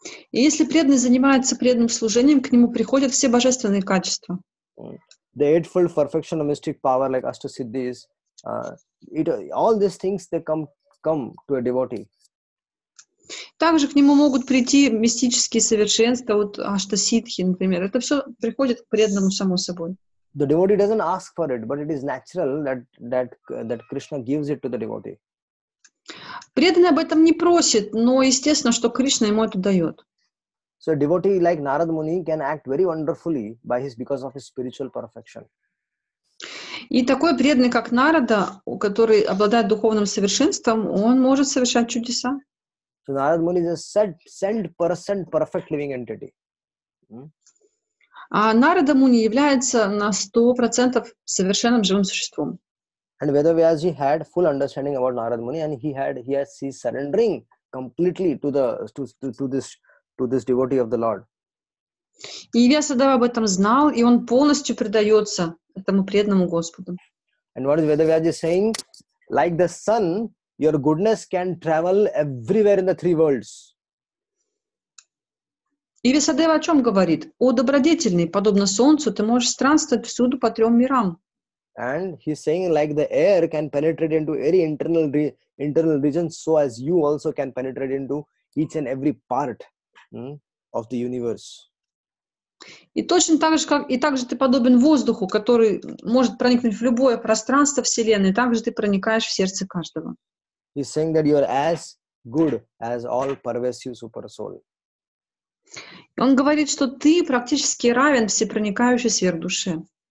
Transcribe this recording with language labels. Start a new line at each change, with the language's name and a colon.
Russian: И если преданный занимается преданным служением, к нему приходят все божественные качества.
English: the eightfold perfection of mystic power like Ashtasiddhis, all these things, they come to a devotee.
Russian: Также к нему могут прийти мистические совершенства, вот аштасидхи, например. Это все приходит к преданному само собой.
English: The devotee doesn't ask for it, but it is natural that Krishna gives it to the devotee.
Russian: Преданный об этом не просит, но естественно, что Кришна ему это дает.
English: So a devotee like Narad Muni can act very wonderfully because of his spiritual perfection.
Russian: И такой преданный, как Нарада, который обладает духовным совершенством, он может совершать чудеса.
English: So Narad Muni is a sent person, perfect living entity.
Russian: А Нарада Муни является на 100% совершенным живым существом.
English: And Vedavyasji had full understanding about Narad Muni, and he's surrendering completely to this devotee of the Lord.
Russian: И Вьясадева об этом знал, и он полностью предается этому преданному Господу.
English: And what is Vedavyasji saying? Like the sun, your goodness can travel everywhere in the three worlds.
Russian: И Вьясадева о чем говорит? О добродетельный, подобно солнцу, ты можешь странствовать всюду по 3 мирам.
English: And he's saying like the air can penetrate into any internal region, so as you also can penetrate into each and every part of the universe.
Russian: И точно так же, ты подобен воздуху, который может проникнуть в любое пространство Вселенной, так же ты проникаешь в сердце каждого.
English: He's saying that you are as good as all pervasive super soul.
Russian: Он говорит, что ты практически равен всепроникающей сверхдуше.